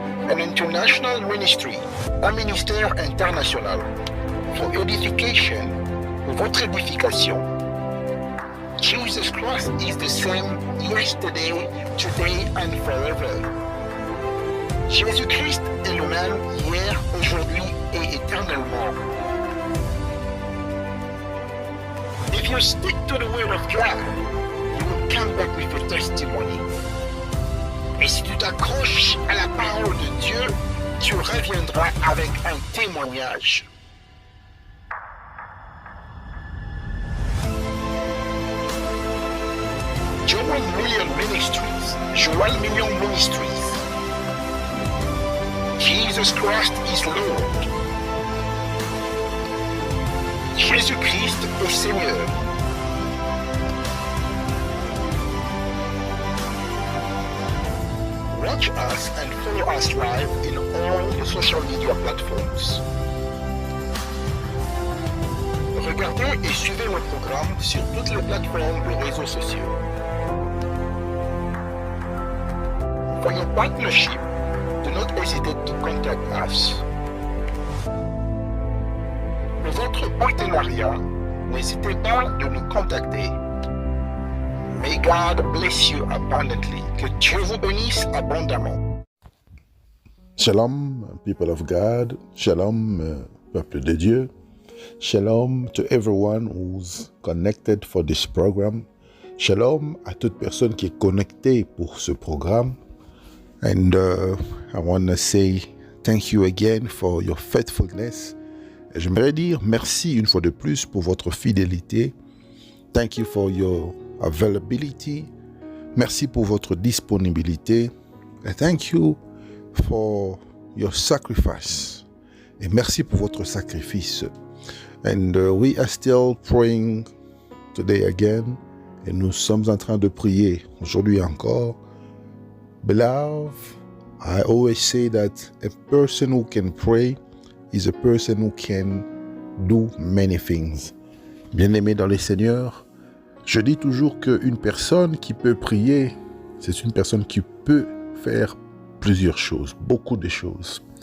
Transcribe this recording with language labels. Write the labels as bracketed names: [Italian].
[English] An international ministry, [French] un ministère international, [English] for edification, [French] pour votre édification. [English] Jesus Christ is the same yesterday, today and forever. [French] Jésus-Christ est le même hier, aujourd'hui et éternellement. [English] If you stick to the word of God, you will come back with a testimony. [French] Et si tu t'accroches à la parole de Dieu, tu reviendras avec un témoignage. [English] Joel Million Ministries. Joel Million Ministries. Jesus Christ is Lord. [French] Jésus-Christ est Seigneur. [English] Watch us and follow us live in all the social media platforms. [French] Regardez et suivez nos programmes sur toutes les plateformes de réseaux sociaux. [English] For your partnership, do not hesitate to contact us. [French] Pour votre partenariat, n'hésitez pas de nous contacter. [English] May God bless you abundantly. [French] Que Dieu vous bénisse abondamment. [English] Shalom, people of God. [French] Shalom, peuple de Dieu. [English] Shalom to everyone who's connected for this program. [French] Shalom à toute personne qui est connectée pour ce programme. [English] And I want to say thank you again for your faithfulness. [French] Et j'aimerais dire merci une fois de plus pour votre fidélité. [English] Thank you for your availability. [French] Merci pour votre disponibilité. [English] And thank you for your sacrifice. [French] Et merci pour votre sacrifice. [English] And we are still praying today again. [French] Et nous sommes en train de prier aujourd'hui encore. [English] Beloved, I always say that a person who can pray is a person who can do many things. [French] Bien-aimé dans le Seigneur, je dis toujours qu'une personne qui peut prier, c'est une personne qui peut faire plusieurs choses, beaucoup de choses.